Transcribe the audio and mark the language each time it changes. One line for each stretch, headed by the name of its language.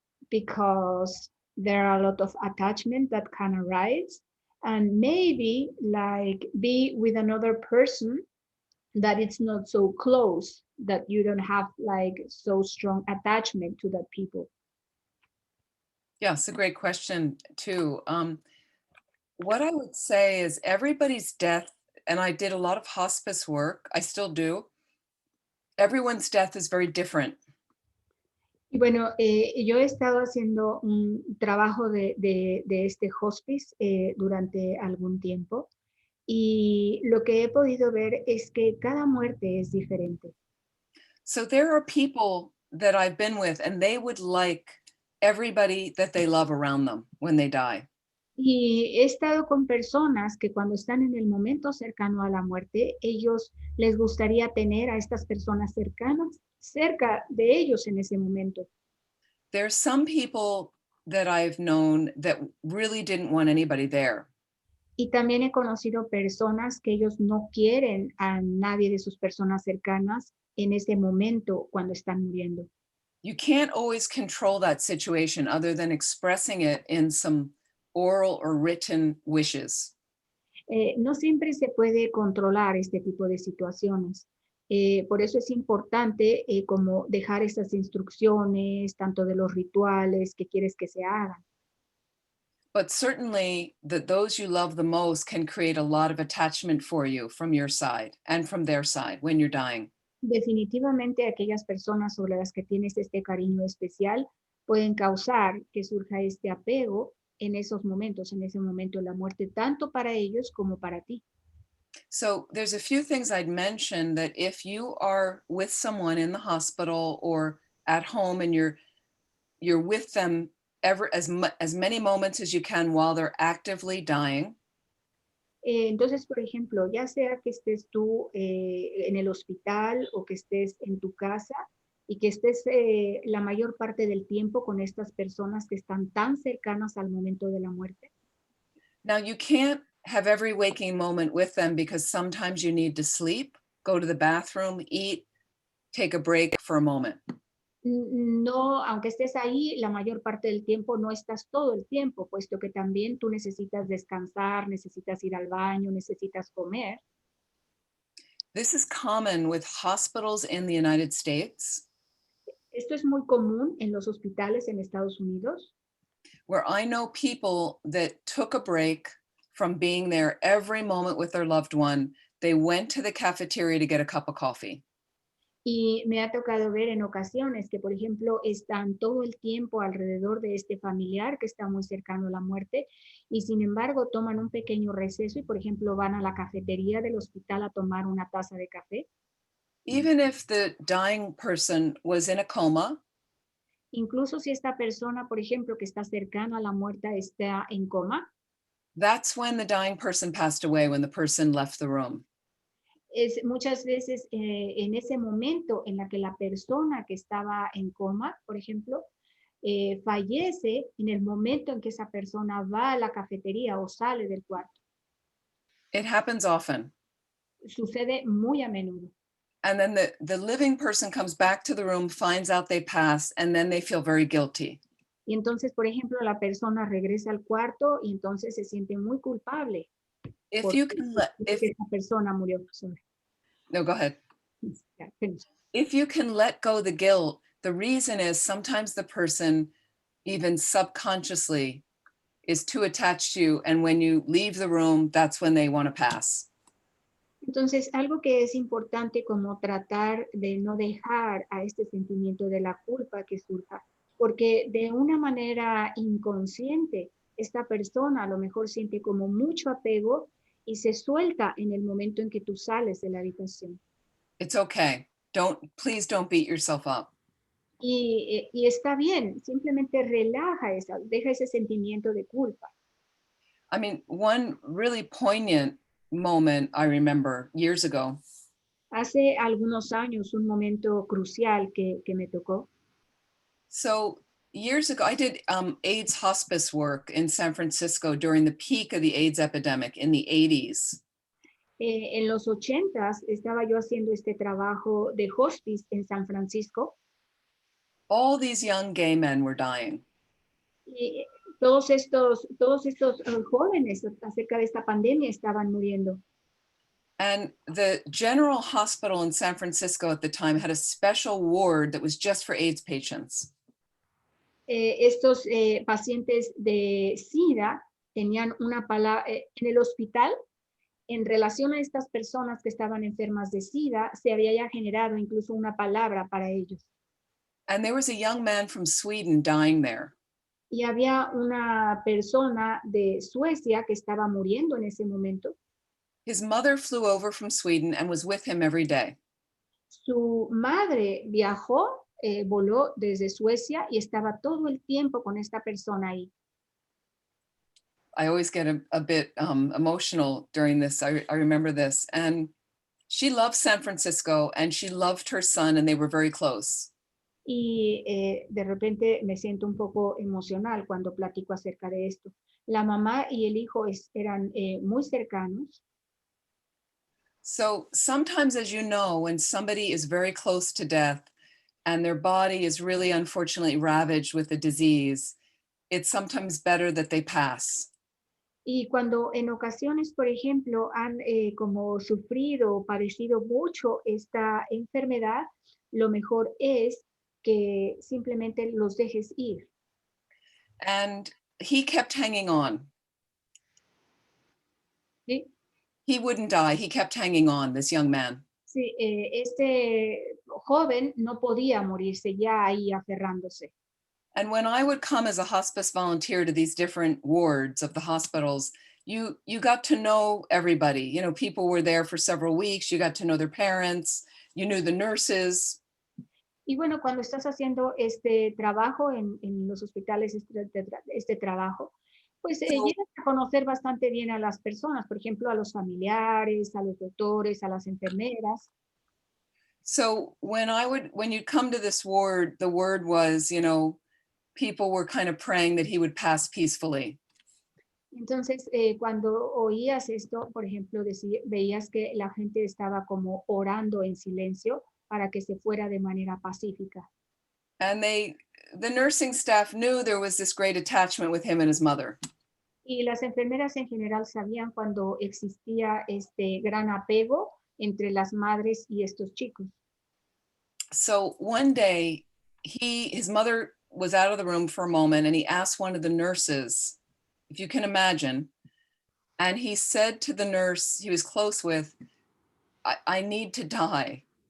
English: because there are a lot of attachment that can arise, and maybe like be with another person that it's not so close, that you don't have like so strong attachment to that people. Yeah, it's a great question too. What I would say is everybody's death, and I did a lot of hospice work, I still do, everyone's death is very different.
Spanish: Y bueno, yo he estado haciendo un trabajo de este hospice durante algún tiempo, y lo que he podido ver es que cada muerte es diferente.
English: So there are people that I've been with and they would like everybody that they love around them when they die.
Spanish: Y he estado con personas que cuando están en el momento cercano a la muerte, ellos les gustaría tener a estas personas cercanas cerca de ellos en ese momento.
English: There's some people that I've known that really didn't want anybody there.
Spanish: Y también he conocido personas que ellos no quieren a nadie de sus personas cercanas en ese momento cuando están muriendo.
English: You can't always control that situation other than expressing it in some oral or written wishes.
Spanish: No siempre se puede controlar este tipo de situaciones. Por eso es importante como dejar esas instrucciones, tanto de los rituales que quieres que se hagan.
English: But certainly that those you love the most can create a lot of attachment for you from your side and from their side when you're dying.
Spanish: Definitivamente aquellas personas sobre las que tienes este cariño especial pueden causar que surja este apego en esos momentos, en ese momento de la muerte, tanto para ellos como para ti.
English: So there's a few things I'd mention that if you are with someone in the hospital or at home and you're with them as many moments as you can while they're actively dying.
Spanish: Entonces, por ejemplo, ya sea que estés tú en el hospital o que estés en tu casa y que estés la mayor parte del tiempo con estas personas que están tan cercanas al momento de la muerte.
English: Now you can't have every waking moment with them because sometimes you need to sleep, go to the bathroom, eat, take a break for a moment.
Spanish: No, aunque estés ahí, la mayor parte del tiempo no estás todo el tiempo, puesto que también tú necesitas descansar, necesitas ir al baño, necesitas comer.
English: This is common with hospitals in the United States.
Spanish: Esto es muy común en los hospitales en Estados Unidos,
English: where I know people that took a break from being there every moment with their loved one. They went to the cafeteria to get a cup of coffee.
Spanish: y me ha tocado ver en ocasiones que, por ejemplo, están todo el tiempo alrededor de este familiar que está muy cercano a la muerte y sin embargo toman un pequeño receso y, por ejemplo, van a la cafetería del hospital a tomar una taza de café.
English: Even if the dying person was in a coma,
Spanish: Incluso si esta persona, por ejemplo, que está cercana a la muerte está en coma,
English: that's when the dying person passed away, when the person left the room.
Spanish: es muchas veces en ese momento en la que la persona que estaba en coma, por ejemplo, fallece en el momento en que esa persona va a la cafetería o sale del cuarto.
English: It happens often.
Spanish: Sucede muy a menudo.
English: And then the living person comes back to the room, finds out they passed, and then they feel very guilty.
Spanish: Y entonces, por ejemplo, la persona regresa al cuarto y entonces se siente muy culpable.
English: If you can let, if,
Spanish: esa persona murió.
English: Sorry. no, go ahead. Yeah, finish. If you can let go the guilt, the reason is sometimes the person, even subconsciously, is too attached to you. And when you leave the room, that's when they want to pass.
Spanish: Entonces, algo que es importante como tratar de no dejar a este sentimiento de la culpa que surja, porque de una manera inconsciente, esta persona a lo mejor siente como mucho apego y se suelta en el momento en que tú sales de la habitación.
English: It's okay. Please don't beat yourself up.
Spanish: Y está bien, simplemente deja ese sentimiento de culpa.
English: I mean, one really poignant moment I remember years ago.
Spanish: Hace algunos años, un momento crucial que me tocó.
English: So years ago, I did AIDS hospice work in San Francisco during the peak of the AIDS epidemic in the 80s.
Spanish: En los 80s estaba yo haciendo este trabajo de hospice en San Francisco.
English: All these young gay men were dying.
Spanish: Y todos estos jóvenes acerca de esta pandemia estaban muriendo.
English: And the General Hospital in San Francisco at the time had a special ward that was just for AIDS patients.
Spanish: Estos pacientes de SIDA tenían una palabra en el hospital. En relación a estas personas que estaban enfermas de SIDA, se había ya generado incluso una palabra para ellos.
English: And there was a young man from Sweden dying there.
Spanish: Y había una persona de Suecia que estaba muriendo en ese momento.
English: His mother flew over from Sweden and was with him every day.
Spanish: Su madre viajó, voló desde Suecia y estaba todo el tiempo con esta persona ahí.
English: I always get a bit emotional during this. I remember this. And she loved San Francisco and she loved her son and they were very close.
Spanish: Y de repente me siento un poco emocional cuando platico acerca de esto. La mamá y el hijo eran muy cercanos.
English: So sometimes, as you know, when somebody is very close to death and their body is really unfortunately ravaged with a disease, it's sometimes better that they pass.
Spanish: Y cuando en ocasiones, por ejemplo, han como sufrido o padecido mucho esta enfermedad, lo mejor es que simplemente los dejes ir.
English: And he kept hanging on.
Spanish: ¿Sí?
English: He wouldn't die. He kept hanging on, this young man.
Spanish: Sí, este joven no podía morirse ya ahí aferrándose.
English: And when I would come as a hospice volunteer to these different wards of the hospitals, you got to know everybody. You know, people were there for several weeks. You got to know their parents. You knew the nurses.
Spanish: Y bueno, cuando estás haciendo este trabajo en los hospitales, este trabajo, pues llegas a conocer bastante bien a las personas, por ejemplo, a los familiares, a los doctores, a las enfermeras.
English: So when you'd come to this ward, the word was, you know, people were kind of praying that he would pass peacefully.
Spanish: Entonces, cuando oías esto, por ejemplo, veías que la gente estaba como orando en silencio para que se fuera de manera pacífica.
English: And the nursing staff knew there was this great attachment with him and his mother.
Spanish: Y las enfermeras en general sabían cuando existía este gran apego entre las madres y estos chicos.
English: So one day, his mother was out of the room for a moment and he asked one of the nurses, if you can imagine, and he said to the nurse he was close with, I need to die.